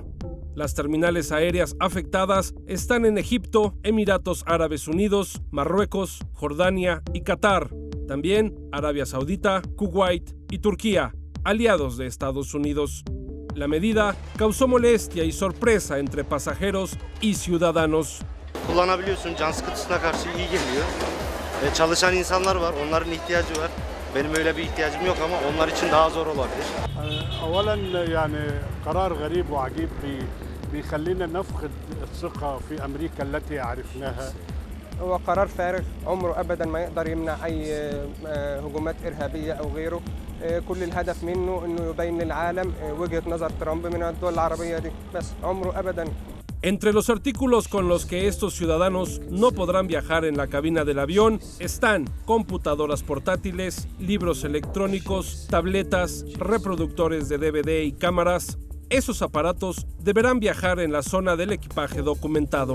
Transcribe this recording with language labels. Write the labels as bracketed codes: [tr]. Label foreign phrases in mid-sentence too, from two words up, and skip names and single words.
[es] Las terminales aéreas afectadas están en Egipto, Emiratos Árabes Unidos, Marruecos, Jordania y Qatar. También Arabia Saudita, Kuwait y Turquía, aliados de Estados Unidos. La medida causó molestia y sorpresa entre pasajeros y ciudadanos. [tr] Kullanabiliyorsun, can sıkıntısına karşı iyi geliyor. Çalışan insanlar var, onların ihtiyacı var. Benim öyle bir ihtiyacım yok ama onlar için daha zor olabilir. [ar] أولاً يعني قرار غريب وعجيب بيخلينا نفقد الثقة في أمريكا التي عرفناها. هو قرار فارغ عمره أبداً ما يقدر يمنع أي هجومات إرهابية أو غيره. كل الهدف منه انه يبين للعالم وجهة نظر ترامب من الدول العربية دي بس عمره ابدا. [es] Entre los artículos con los que estos ciudadanos no podrán viajar en la cabina del avión están computadoras portátiles, libros electrónicos, tabletas, reproductores de DVD y cámaras. Esos aparatos deberán viajar en la zona del equipaje documentado.